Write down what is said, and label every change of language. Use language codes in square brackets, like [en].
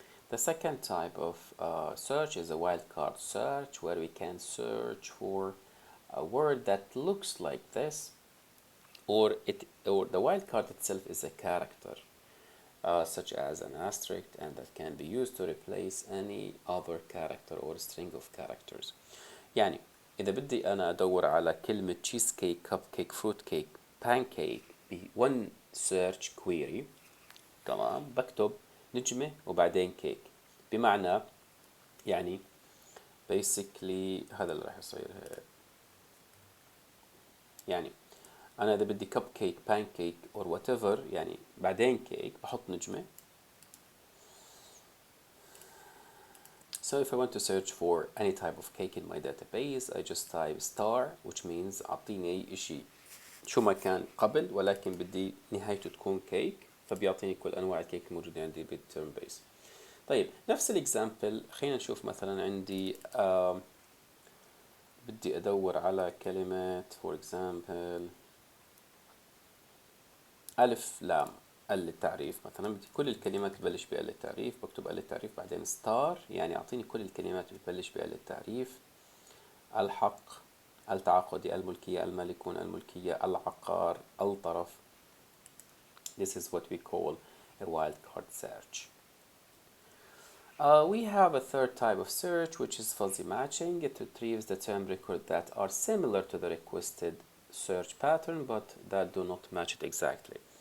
[en] The second type of search is a wildcard search, where we can search for a word that looks like this, or the wildcard itself is a character such as an asterisk, and that can be used to replace any other character or string of characters. [ar] يعني إذا بدي أنا أدور على كلمة cheese cake, cupcake, fruit cake, pancake ب one search query، تمام، بكتب نجمة وبعدين كيك، بمعنى يعني basically هذا اللي راح يصير. يعني أنا إذا بدي cupcake, pancake or whatever يعني بعدين كيك بحط نجمة. [en] So if I want to search for any type of cake in my database, I just type star, which means [ar] أعطيني أي إشي شو ما كان قبل ولكن بدي نهايته تكون كيك، فبيعطيني كل أنواع الكيك الموجودة عندي بالترم بيس. طيب نفس الإكزامبل خلينا نشوف مثلا عندي بدي أدور على كلمة [en] for example [ar] ألف لام التعريف مثلا، بدي كل الكلمات تبلش بأل التعريف، بكتب أل التعريف بعدين ستار، يعني أعطيني كل الكلمات بتبلش بأل التعريف. الحق، التعاقدي، الملكية، المالكون، الملكية، العقار، الطرف. [en] This is what we call a wildcard search. We have a third type of search, which is fuzzy matching. It retrieves the term record that are similar to the requested search pattern, but that do not match it exactly.